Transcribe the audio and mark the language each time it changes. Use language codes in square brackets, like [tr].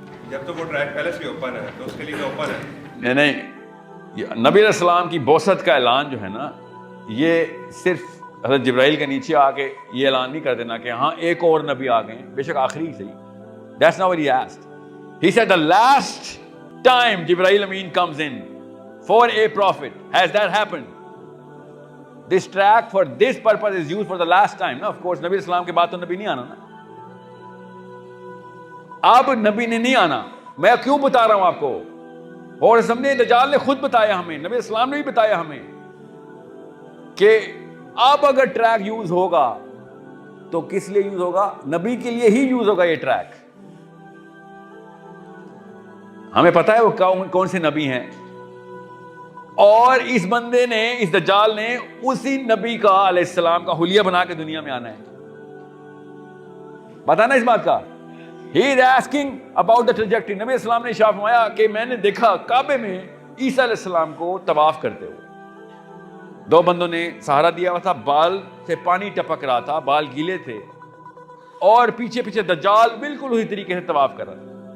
[ur] جب تو وہ ٹریک پہلے سے اوپن ہے تو اس کے لیے تو اوپن ہے. نہیں, نبی علیہ السلام کی بعثت کا اعلان جو ہے نا, یہ صرف حضرت جبرائیل کے نیچے آ کے یہ اعلان نہیں کر دینا کہ ہاں ایک اور نبی آ گئے, بے شک آخری صحیح. [en] That's not what he asked. He said the last time Jibreel Amin comes in for a prophet. Has that happened? This track for this purpose is used for the last time. No, of course, [ur] نبی اسلام کے بعد تو نبی نہیں آنا نا. اب نبی نے نہیں آنا, میں کیوں بتا رہا ہوں آپ کو. اور سمجھے دجال نے خود بتایا ہمیں, نبی اسلام نے بھی بتایا ہمیں کہ اب اگر ٹریک یوز ہوگا تو کس لیے یوز ہوگا؟ نبی کے لیے ہی یوز ہوگا یہ ٹریک. ہمیں پتا ہے وہ کون سے نبی ہیں, اور اس بندے نے, اس دجال نے اسی نبی کا علیہ السلام کا حلیہ بنا کے دنیا میں آنا ہے. پتا نا اس بات کا. [en] He is asking about the trajectory. [ur] نبی اسلام نے ارشاد فرمایا کہ میں نے دیکھا کعبے میں عیسیٰ علیہ السلام کو طواف کرتے ہوئے. 2 بندوں نے سہارا دیا ہوا تھا, بال سے پانی ٹپک رہا تھا, بال گیلے تھے, اور پیچھے پیچھے دجال بالکل اسی طریقے سے طواف کر رہا تھا.